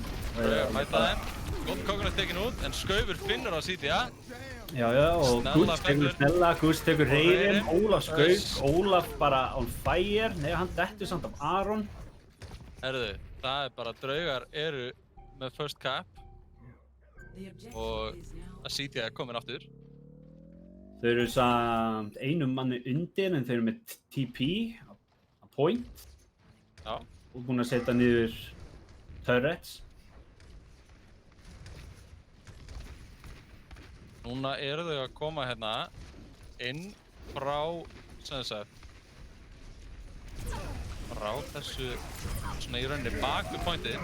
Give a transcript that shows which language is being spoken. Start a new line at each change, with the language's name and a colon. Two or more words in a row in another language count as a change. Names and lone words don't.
Icelandic: Draugar mæta þeim, Golden Coconut tekin út, en Skaufur finnur á Cynthia. Já, og Snella Gutst tekur fellur. Snella, Gutst tekur Reyrim, Reyrim. Ólaf Skauf, Ólaf bara
English: on fire.
Icelandic: Nei, hann dettur samt af Aron. Herðu, það er bara draugar eru með
English: first cap The objective
Icelandic: og
English: is now
Icelandic: að Cynthia er komin aftur. Þau eru samt einum manni undir en þau eru með TP á point Já. og búin að setja niður turrets. Núna eru þau að koma hérna inn frá, sem sagt, frá þessu svona í rauninni bak við pointið.